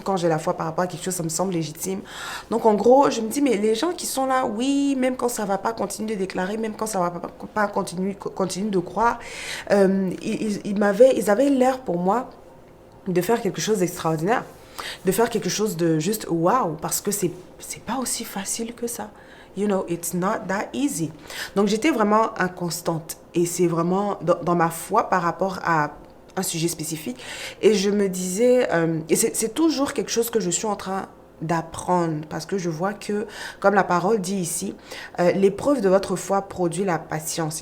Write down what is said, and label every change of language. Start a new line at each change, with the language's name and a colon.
French: Quand j'ai la foi par rapport à quelque chose, ça me semble légitime. Donc, en gros, je me dis, mais les gens qui sont là, oui, même quand ça ne va pas, continuer de déclarer. Même quand ça ne va pas, continuer de croire. Ils avaient l'air pour moi de faire quelque chose d'extraordinaire, de faire quelque chose de juste waouh, parce que c'est pas aussi facile que ça.
English: You know, it's not that easy.
French: Donc, j'étais vraiment inconstante. Et c'est vraiment dans ma foi par rapport à un sujet spécifique. Et je me disais, et c'est toujours quelque chose que je suis en train d'apprendre, parce que je vois que, comme la parole dit ici, l'épreuve de votre foi produit la patience.